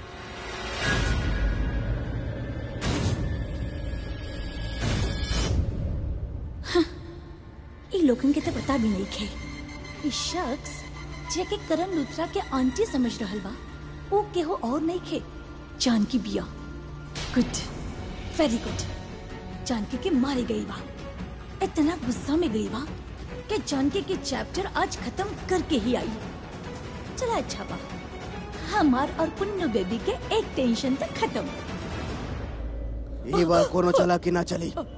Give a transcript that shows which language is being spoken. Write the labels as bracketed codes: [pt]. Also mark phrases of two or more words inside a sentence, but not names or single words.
[bho] ये लोगन के तो पता भी नहीं खे। ये शख्स जेके करण लूथरा के आंटी समझ रहल बा, वो केहू और नहीं खे, जानकी बिया। [en] good, very good. [bho] जानकी के मारे गई बा, इतना गुस्सा में गई बा कि जानकी के चैप्टर आज खत्म करके ही आई। चला अच्छा बा, हमार और पुन्नू बेबी के एक टेंशन तक खत्म। ये बार कोनो चला कि ना चली।